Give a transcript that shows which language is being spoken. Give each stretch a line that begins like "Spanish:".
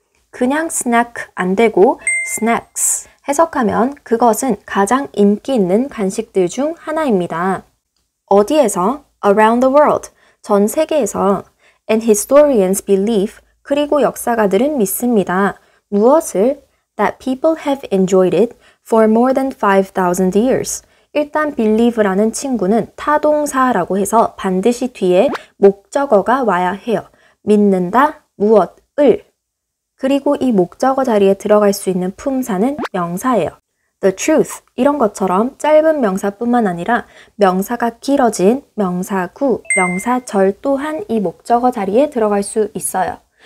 Korean: 그냥 snack 안 되고 snacks. 해석하면 그것은 가장 인기 있는 간식들 중 하나입니다. 어디에서?
English: Around the world.
Korean: 전 세계에서.
English: And historians believe.
Korean: 그리고 역사가들은 믿습니다. 무엇을?
English: That people have enjoyed it for more than 5,000 years.
Korean: 일단 believe라는 친구는 타동사라고 해서 반드시 뒤에 목적어가 와야 해요. 믿는다, 무엇을. 그리고 이 목적어 자리에 들어갈 수 있는 품사는 명사예요. The truth, 이런 것처럼 짧은 명사뿐만 아니라 명사가 길어진 명사구, 명사절 또한 이 목적어 자리에 들어갈 수 있어요.